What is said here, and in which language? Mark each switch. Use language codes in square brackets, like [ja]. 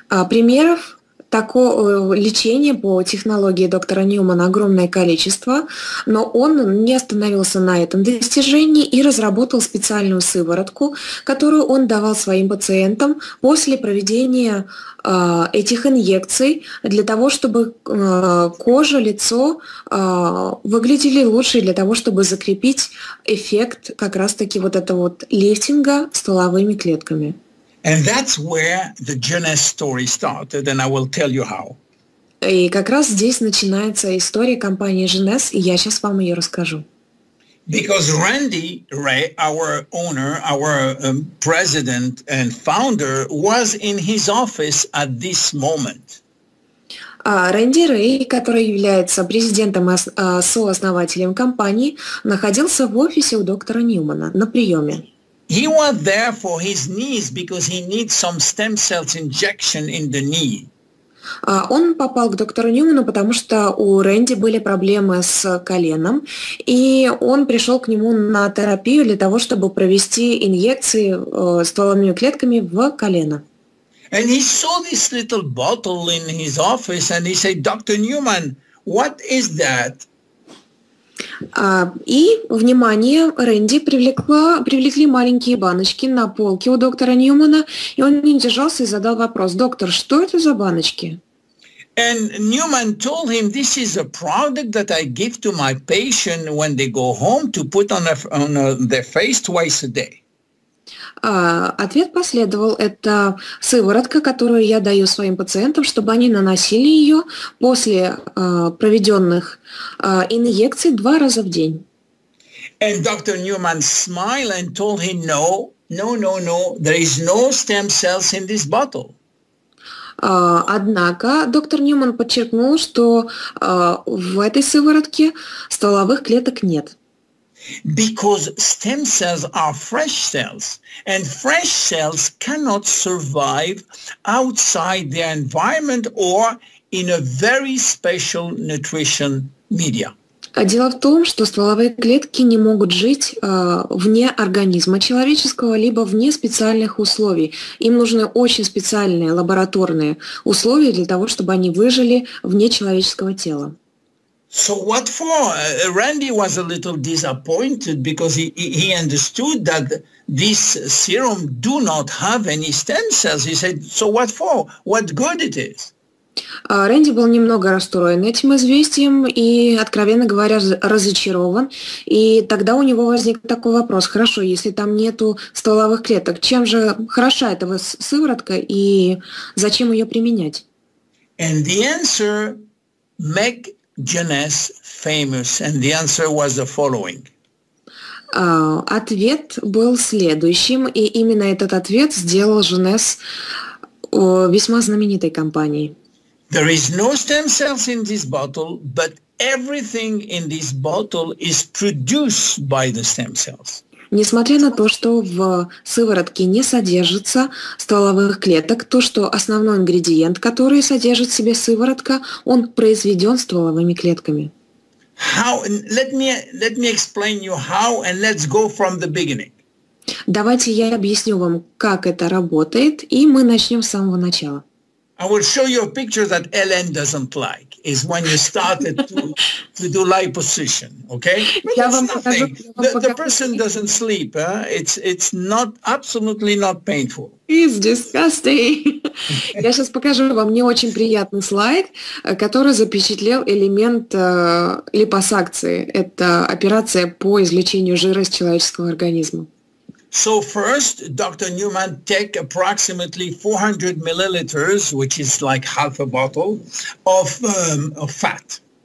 [ru] Примеров такого лечения по технологии доктора Ньюмана огромное количество, но он не остановился на этом достижении и разработал специальную сыворотку, которую он давал своим пациентам после проведения этих инъекций для того, чтобы кожа, лицо выглядели лучше, для того, чтобы закрепить эффект как раз-таки вот этого вот лифтинга стволовыми клетками. [en] And that's where the Luminesse story started, and I will tell you how. [ru] И как раз здесь начинается история компании Luminesse, и я сейчас вам ее расскажу. [en] Because Randy Ray, our owner, our president and founder, was in his office at this moment. [ru] Рэнди Рэй, который является президентом и сооснователем компании, находился в офисе у доктора Ньюмана на приеме. [en] He was there for his knees because he needs some stem cells injection in the knee. [ru] Он попал к доктору Ньюману, потому что у Рэнди были проблемы с коленом, и он пришел к нему на терапию для того, чтобы провести инъекции стволовыми клетками в колено. [en] And he saw this little bottle in his office and he said, Dr. Newman, what is that? [ru] И, внимание, Рэнди привлекли маленькие баночки на полке у доктора Ньюмана, и он не удержался и задал вопрос: «Доктор, что это за баночки?» [en] And Newman told him, this is a product that I give to my patient when they go home to put on their face twice a day. [ru] Ответ последовал: это сыворотка, которую я даю своим пациентам, чтобы они наносили ее после проведенных инъекций 2 раза в день. [en] And Dr. Newman smiled and told him, no, there is no stem cells in this bottle. [ru] Однако доктор Ньюман подчеркнул, что в этой сыворотке стволовых клеток нет. [en] Because stem cells are fresh cells, and fresh cells cannot survive outside their environment or in a very special nutrition media. [ru] Дело в том, что стволовые клетки не могут жить вне организма человеческого, либо вне специальных условий. Им нужны очень специальные лабораторные условия для того, чтобы они выжили вне человеческого тела. [en] So what for? Randy was a little disappointed because he understood that this serum do not have any stem cells. He said, so what for? What good it is? [ru] Рэнди был немного расстроен этим известием и, откровенно говоря, разочарован. И тогда у него возник такой вопрос: хорошо, если там нету стволовых клеток, чем же хороша эта сыворотка и зачем ее применять? [en] And the answer make Luminesse famous, and the answer was the following. [ru] Ответ был следующим, и именно этот ответ сделал Luminesse весьма знаменитой компанией. [en] There is no stem cells in this bottle, but everything in this bottle is produced by the stem cells. [ru] Несмотря на то, что в сыворотке не содержится стволовых клеток, то, что основной ингредиент, который содержит в себе сыворотка, он произведен стволовыми клетками. [en] How? Let me explain you how, and let's go from the beginning. [ru] Давайте я объясню вам, как это работает, и мы начнем с самого начала. [en] I will show you a picture that Ellen doesn't like, is when you started to do liposuction, okay? But it's nothing. The person doesn't sleep. It's not, absolutely not painful. It's disgusting. [ru] Я сейчас покажу вам не очень приятный слайд, который запечатлел элемент липосакции. Это операция по извлечению жира из человеческого организма. [en] So first, Dr. Newman take approximately 400 milliliters, which is like half a bottle, of fat.